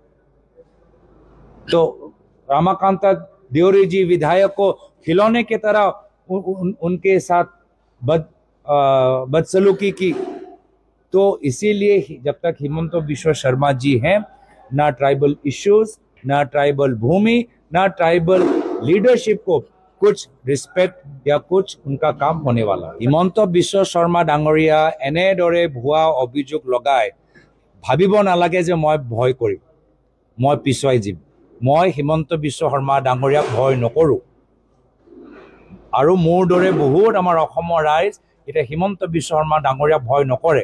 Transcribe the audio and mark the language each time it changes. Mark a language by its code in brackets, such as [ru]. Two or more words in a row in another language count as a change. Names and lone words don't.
[hi] तो रामाकांता देवरी जी विधायक को खिलौने की तरह उनके साथ बदसलूकी की। तो इसीलिए जब तक हिमंत बिश्व शर्मा जी हैं, ना [en] tribal issues, [hi] ना ट्राइबल भूमि, ना [en] tribal leadership [hi] को कुछ रिस्पेक्ट या कुछ उनका काम होने वाला। [as] हिमंत बिश्व शर्मा डांगरिया এনেদৰে ভুৱা অভিযোগ লগাই ভাবিব নালাগে যে মই ভয় কৰিম, মই পিছুৱাই যাম। মই হিমন্ত বিশ্ব শৰ্মা ডাঙৰীয়াক ভয় নকৰো। আৰু মোৰ দৰে বহুত আমাৰ অসমৰ ৰাইজ এতিয়া হিমন্ত বিশ্ব শৰ্মা ডাঙৰীয়াক ভয় নকৰে।